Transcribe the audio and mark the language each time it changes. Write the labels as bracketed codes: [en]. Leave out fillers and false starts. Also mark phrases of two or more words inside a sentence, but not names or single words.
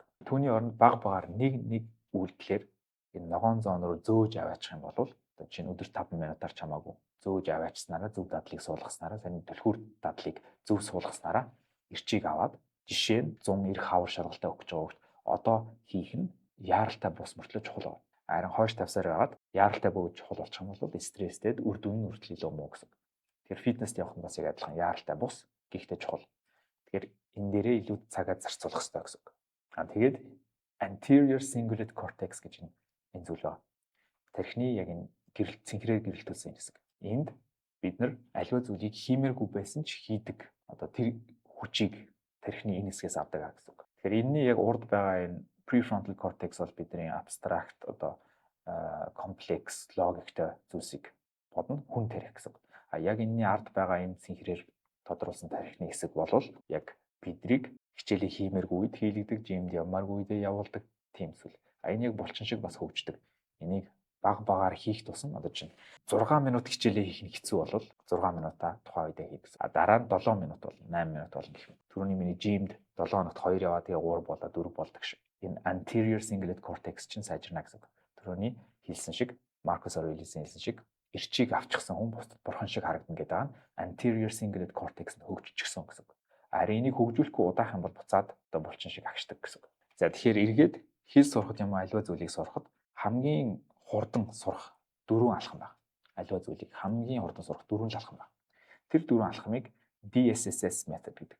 [mn] Түүний оронд баг багаар нэг үйлдэлээр энэ ногоон зоон руу зөөж аваачих юм бол одоо чинь өдөрт 5 минутаар чамаагүй зөөж аваачснараа зөв дадлыг суулгаснараа сайн түлхүүр дадлыг зөв суулгаснараа эрчийг аваад жишээ нь 190 хавар шаргалтай өгч байгаа хүүхд одоо хийх нь яаралтай бус мөртлөө чухал байна. Харин хойш тавьсаар байгаад яаралтай бөгөөд чухал болчих юм бол стресстэд үр дүн нь үртэл илүү муу гэсэн. Тэгэхээр фитнест явах нь бас яг адилхан яаралтай бус гэхдээ чухал. Тэгэхээр энэ дээрээ илүү цагаа зарцуулах хэрэгтэй гэсэн үг. Тэгээд [en] anterior cingulate cortex [mn] гэж энэ зүйл байна. Тархины яг энэ цэнхрээр гэрэлтүүлсэн хэсэг. Энд бид нар аливаа зүйлийг хиймээргүй байсан ч хийдэг. Одоо тэр хүчийг тархины энэ хэсгээс авдаг гэсэн үг. Тэгэхээр энэний яг урд байгаа энэ [en] prefrontal cortex [mn] бол бидний abstract одоо комплекс логиктэй зүйлсийг бодно хүн тарих гэсэн үг. Яг энэний ард байгаа энэ цэнхрээр тодруулсан тархины хэсэг бол яг бидрийг хичээлээ хиймээргүй үед хийлэгдэг, жимд явмааргүй үедээ явуулдаг тийм зүйл. Энэ яг булчин шиг бас хөгждөг. Энийг баг багаар хийх тусам одоо чинь 6 минут хичээлээ хийх нь хэцүү бол 6 минутаа тухайн үедээ хийх гэсэн. Дараа нь 7 минут бол 8 минут болно гэх мэт. Түрүүний миний жимд 7 хоногт 2 яваа тэгээ 3 болоод 4 болдог шиг. Энэ [en] anterior cingulate cortex [mn] чинь сайжирна гэсэн. Түрүүний хэлсэн шиг Маркус Аурелиусийн хэлсэн шиг эрчийг авчихсан хүн бусдад бурхан шиг харагдана гэдэг нь [en] anterior cingulate cortex [mn] нь хөгжчихсөн гэсэн. Харин энийг хөгжүүлэхгүй удаах юм бол буцаад одоо булчин шиг агшдаг гэсэн. За тэгэхээр эргээд хэл сурахад юм аливаа зүйлийг сурахад хамгийн хурдан сурах 4 алхам байна. Аливаа зүйлийг хамгийн хурдан сурах 4 алхам байна. Тэр 4 алхмыг [en] DSSS method [mn] гэдэг.